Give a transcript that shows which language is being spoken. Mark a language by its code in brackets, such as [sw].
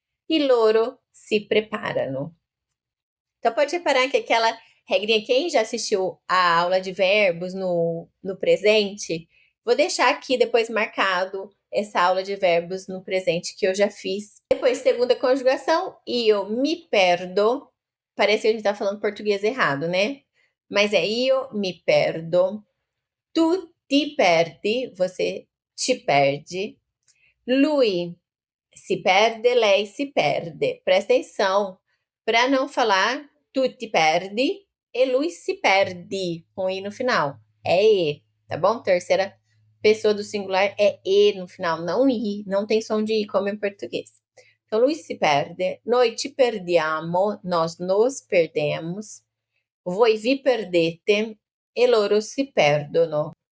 [it] E loro se preparano. [pt] Então, pode reparar que aquela regrinha, quem já assistiu a aula de verbos no presente, vou deixar aqui depois marcado essa aula de verbos no presente que eu já fiz. Depois, segunda conjugação, [it] io mi perdo. [pt] Parece que a gente tá falando português errado, né? Mas é [it] io mi perdo. Tu ti perdi, [pt] você te perde. [it] Lui se perde, lei se perde. [pt] Presta atenção para não falar [it] tu te perdi [pt] e [it] lui se perde, [pt] com i no final. É e, tá bom? Terceira pessoa do singular é e no final, não i, não tem som de i como em português. Então, [it] lui se perde, noi ci perdiamo, nós nos perdemos, voi vi perdete e loro si perdono.